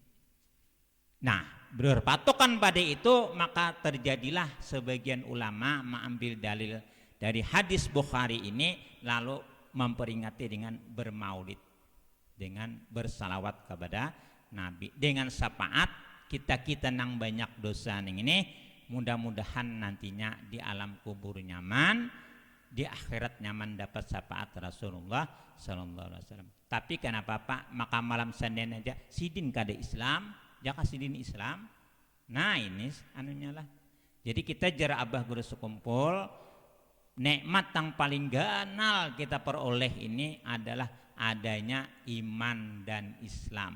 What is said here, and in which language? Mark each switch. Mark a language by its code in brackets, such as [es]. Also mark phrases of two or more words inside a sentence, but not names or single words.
[id] Nah, berpatokan pada itu maka terjadilah sebagian ulama mengambil dalil dari hadis Bukhari ini lalu memperingati dengan bermaulid, dengan bersalawat kepada Nabi, dengan syafaat kita nang banyak dosa ning ini mudah-mudahan nantinya di alam kubur nyaman, di akhirat nyaman dapat syafaat Rasulullah [ar] صلى الله عليه وسلم. [bjn] Tapi kenapa Pak maka malam Senin aja sidin kada Islam, jaka sidin Islam. Nah, ini anunya lah. Jadi kita jara abah guru sekumpul, nikmat yang paling ganal kita peroleh ini adalah adanya iman dan Islam.